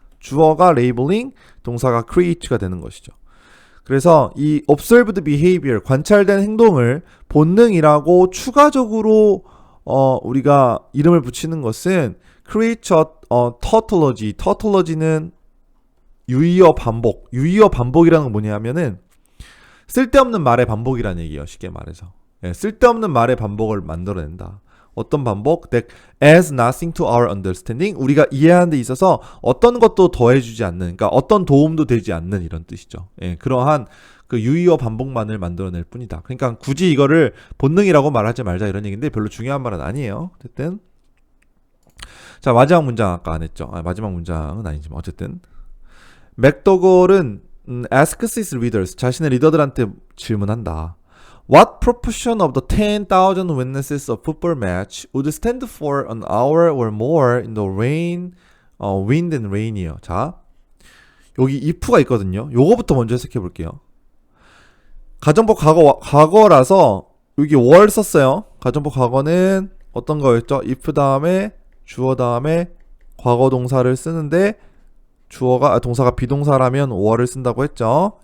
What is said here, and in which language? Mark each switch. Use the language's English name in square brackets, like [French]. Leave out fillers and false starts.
[Korean] 주어가 labeling, 동사가 create가 되는 것이죠. 그래서 이 observed behavior, 관찰된 행동을 본능이라고 추가적으로 우리가 이름을 붙이는 것은 creature tautology. tautology는 유의어 반복. 유의어 반복이라는 건 뭐냐면은 쓸데없는 말의 반복이라는 얘기예요. 쉽게 말해서. 예, 쓸데없는 말의 반복을 만들어낸다. 어떤 반복? [English] That adds nothing to our understanding. [Korean] 우리가 이해하는 데 있어서 어떤 것도 더해주지 않는, 그러니까 어떤 도움도 되지 않는 이런 뜻이죠. 예, 그러한 그 유의어 반복만을 만들어낼 뿐이다. 그러니까 굳이 이거를 본능이라고 말하지 말자 이런 얘기인데 별로 중요한 말은 아니에요. 어쨌든 자, 마지막 문장 아까 안 했죠. 마지막 문장은 아니지만 어쨌든 맥도걸은 [English] asks his readers, [Korean] 자신의 리더들한테 질문한다. [English] What proportion of the 10,000 witnesses of football match would stand for an hour or more in the rain, wind and rain이요. [Korean] 자, 여기 if가 있거든요. 요거부터 먼저 해석해 볼게요. 가정법 과거라서 여기 were 썼어요. 가정법 과거는 어떤 거였죠? if 다음에 주어 다음에 과거 동사를 쓰는데 동사가 비동사라면 were를 쓴다고 했죠.